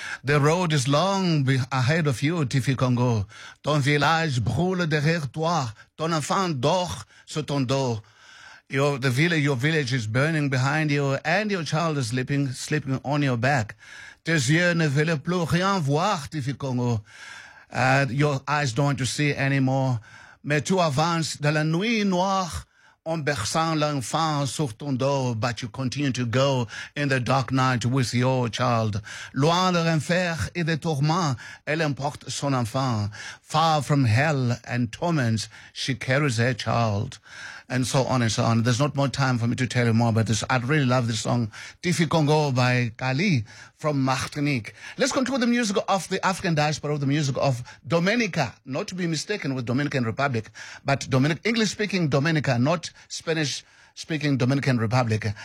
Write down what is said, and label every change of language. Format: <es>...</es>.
<en>The road is long ahead of you, Tiffy Congo.</en> <fr>Ton village brûle derrière toi, ton enfant dort sur ton dos.</fr> <en>Your village is burning behind you and your child is sleeping on your back.</en> <fr>Tes yeux ne veulent plus rien voir, Tiffy Congo.</fr> <en>Your eyes don't see anymore.</en> <fr>Mais tu avances dans la nuit noire en berçant l'enfant sur ton dos,</fr> <en>but you continue to go in the dark night with your child.</en> <fr>Loin de l'enfer et des tourments, elle emporte son enfant.</fr> <en>Far from hell and torments, she carries her child. And so on and so on. There's not more time for me to tell you more about this. I'd really love this song, Tiffy Congo by Kali from Martinique. Let's conclude the music of the African diaspora, the music of Dominica, not to be mistaken with Dominican Republic, but English-speaking Dominica, not Spanish-speaking Dominican Republic.</en>